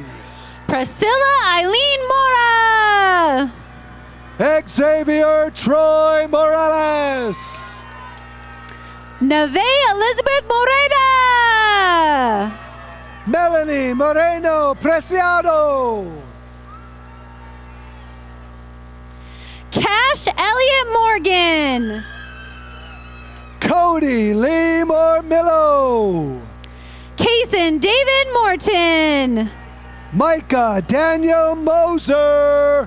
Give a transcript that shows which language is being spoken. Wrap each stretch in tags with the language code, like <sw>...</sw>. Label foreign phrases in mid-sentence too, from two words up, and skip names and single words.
<en>Priscilla Eileen Mora. Xavier Troy Morales. Neve Elizabeth Morena. Melanie Moreno Preciado. Cash Elliott Morgan. Cody Lee Mormillo. Kason David Morton. Micah Daniel Moser.</en>